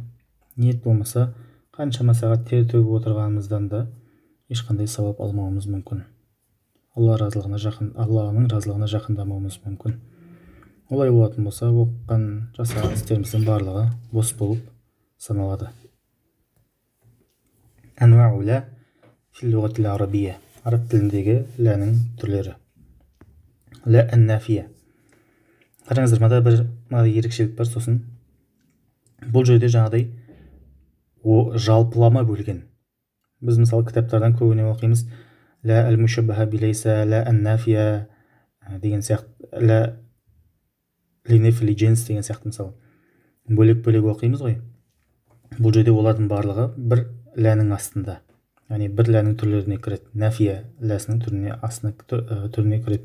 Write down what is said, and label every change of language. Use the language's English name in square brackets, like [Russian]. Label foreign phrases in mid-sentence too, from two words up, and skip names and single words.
[Kazakh] Ниет болмаса қаншама сағат тер төгіп отырғанымыздан да ешқандай сауап алмауымыз мүмкін. Алланың разылығына жақындамауымыз мүмкін. Олай болатын болса, оққан жасаған істеріміздің барлығы бос болып саналады. [Arabic] أنواع لا في اللغة العربية. [Kazakh] Араб тіліндегі ләнің түрлері. [Arabic] لا النافية. [Kazakh] Қараңыздар, мада бір ерекшелік бар. Сосын бұл жерде жаңағыдай жалпылама бөлген. Біз мысалы кітаптардан көбіне оқимыз [Arabic] لا المشبهة بليس, لا النافية [Kazakh] деген сияқты, [Arabic] لا لنفي الجنس [Kazakh] деген сияқты мысалы бөлек оқимыз ғой. Бұл жерде олардың барлығы бір ләнің астында, яғни бір ләнің түрлеріне кіреді. Нафия ләсінің түріне кіреді.